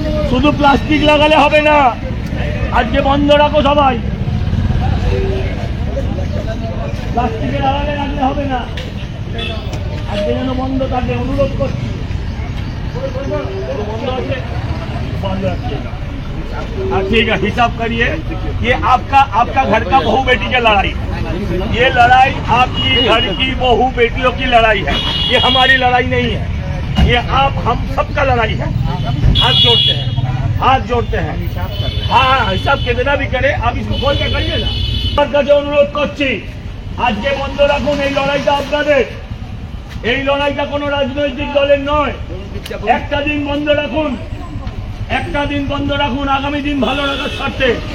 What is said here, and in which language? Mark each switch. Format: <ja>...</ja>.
<bn>শুধু প্লাস্টিক লাগালে হবে না, আজকে বন্ধ রাখো সবাই। প্লাস্টিকের আড়ালে রাখলে হবে না, আজকে যেন বন্ধ থাকে, অনুরোধ করছি।</bn> <hi>बंद</hi> <bn>আছে,</bn> <hi>बंद रखिए। ठीक है, हिसाब करिए। ये आपका घर का बहू बेटी का लड़ाई, ये लड़ाई आपकी घर की बहू बेटियों की लड़ाई है, ये हमारी लड़ाई नहीं है, ये हम सबका लड़ाई है। हाथ जोड़ते हैं, हाथ जोड़ते हैं। हाँ, हिसाब कितना भी करे, आप इसको खोल के करिए ना।</hi> <bn>কাছে অনুরোধ করছি, আজকে বন্ধ রাখুন এই লড়াইটা আপনাদের। এই লড়াইটা কোনো রাজনৈতিক দলের নয়। একটা দিন বন্ধ রাখুন, একটা দিন বন্ধ রাখুন, আগামী দিন ভালো রাখার স্বার্থে।</bn>